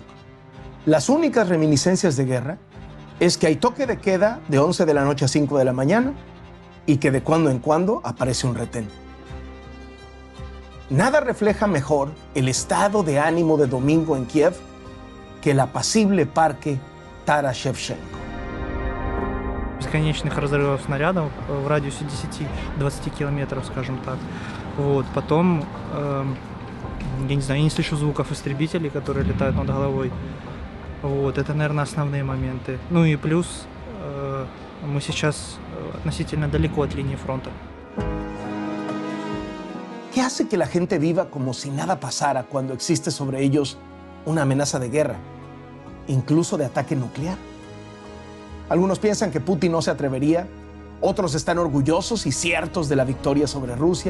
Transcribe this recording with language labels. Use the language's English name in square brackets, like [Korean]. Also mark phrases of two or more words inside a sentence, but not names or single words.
[Spanish] Las únicas reminiscencias de guerra es que hay toque de queda de 11 de la noche a 5 de la mañana y que de cuando en cuando aparece un retén. Nada refleja mejor el estado de ánimo de domingo en Kiev que el apacible parque Taras Shevchenko. [Russian] Бесконечных разрывов снарядов в радиусе 10-20 километров, скажем так. Вот. Потом, я не знаю, я не слышу звуков истребителей, которые летают над головой. Вот. Это, naверное, основные моменты. Ну и плюс, мы сейчас относительно далеко от линии фронта. [Spanish] ¿Qué hace que la gente viva como si nada pasara cuando existe sobre ellos una amenaza de guerra, incluso de ataque nuclear? Algunos piensan que Putin no se atrevería, otros están orgullosos y ciertos de la victoria sobre Rusia.